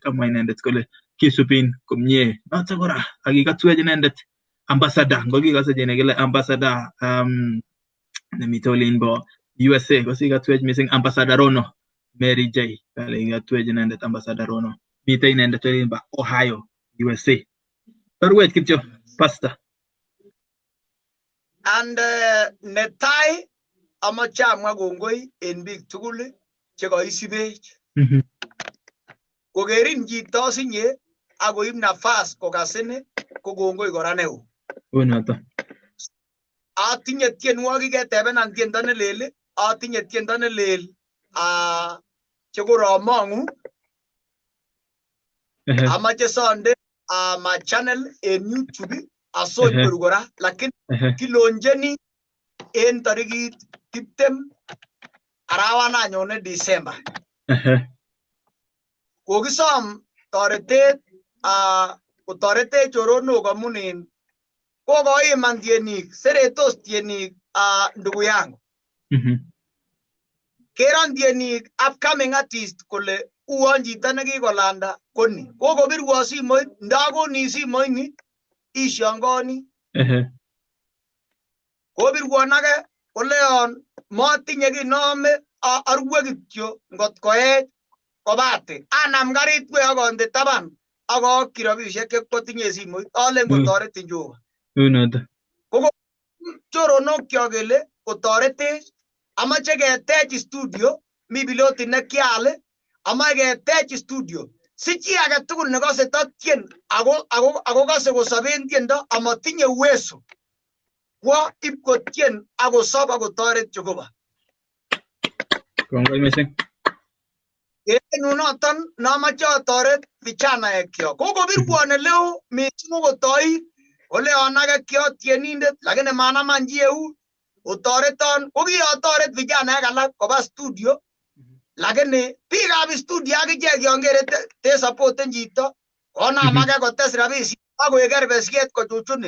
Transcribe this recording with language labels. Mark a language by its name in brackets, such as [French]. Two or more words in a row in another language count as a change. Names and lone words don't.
[Kalenjin] Kamwa inendet kole kisubin komie. Notok kora akikatwech inendet ambassador, ngokikase jene kele ambassador nemite olimbo USA, kosikatwech mising ambassador Rono Mary J, kale ikatwech inendet ambassador Rono. Mite inendet olimbo Ohio, USA. Torwech kityo pastor. And netai amache amwa kongoi en biik tugul chekoisibech. Kokerin chito sinye akoib nafas kokasin ko kongoi kora neo. Unoto. Atinye tienwogik ketebenan tiendo nelel, atinye tiendo nelel chekoromong'u. Amache sonde ma channel en YouTube asonyoru kora, lakini kilonjeni en tarikit 20 arawet nyone December. Kokisom toretet kotoretech choronok amun kokoiman tienik, seretos tienik [Swahili] ndugu yangu. [Kalenjin] Keron tienik [English] upcoming artist [Kalenjin] kole uon chito nekikolanda koni kokobirwo simoit ndakoni simoit ni ishangani kobirwon age koleon matinye kinome arwe kityo ngot koech kobate anam garit we akonde taban akokyi rabisiek chekotinye simoit ale ngotoretin Jehova unoto koko choronokyo kele kotoretech amache ketech studio mi piloti nekial amache ketech studio si chi age tugul nekose tatien ako kose kosoben tiendo amatinye [Swahili] uwezo kwa [Kalenjin] ipkotien akosob akotoret Jehova kongoi mising noton namache atoret vijanaekyo kokobirwon eleo mising kotoi oleon age kiotienindet lakini manaman chi eut otoreton kokiotoret vijanaek alak koba studio lakini biikab studio akichek yon kere te supporten chito konam age kotes rabisiek akoek kerbesiet kochuchuni